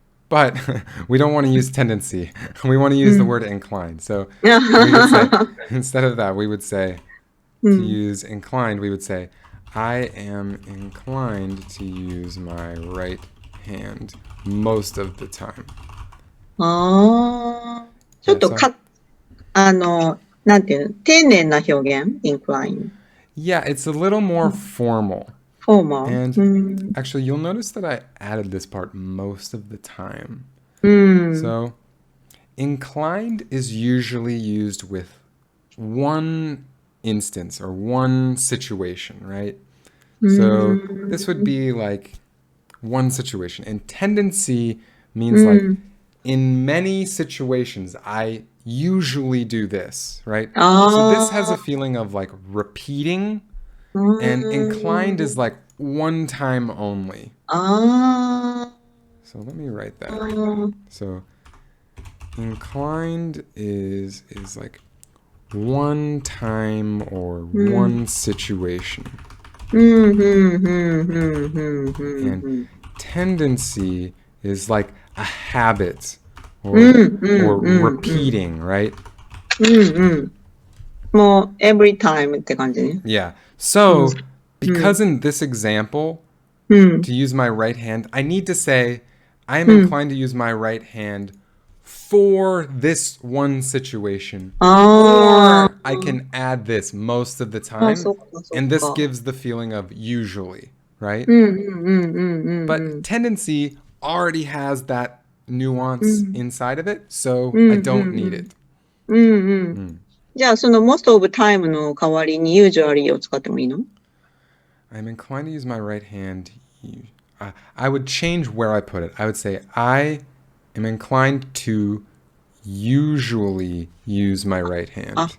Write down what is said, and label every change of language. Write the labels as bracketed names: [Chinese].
[English] But we don't want to use tendency. We want to use the word inclined. So we would say, instead of that, we would say, to use inclined, we would say, I am inclined to use my right hand most of the time. [Japanese] ちょっとなんていうの、丁寧な表現 incline. [English] Yeah, it's a little more formal. Formal. And actually, you'll notice that I added this part most of the time. So, inclined is usually used with one instance or one situation, right? So, this would be like one situation. And tendency means like, in many situations, I usually do this, right? So this has a feeling of like repeating And inclined is like one time only. あ So let me write あ、 that. So inclined is like one time or one situation. And tendency is like a habit or repeating, right? [Japanese] もう [English] every time [Japanese] って感じね。 [English] Yeah. So because in this example, to use my right hand, I need to say I am inclined to use my right hand for this one situation. あ Or I can add this most of the time. [Japanese] そっかそっか。 [English] And this gives the feeling of usually, right? But tendency already has that nuance inside of it, so I don't need it. [Japanese] じゃあその [English] most of time [Japanese] の代わりに usually を使ってもいいの？ [English] I'm inclined to use my right hand. I would change where I put it. I would say I am inclined to usually use my right hand.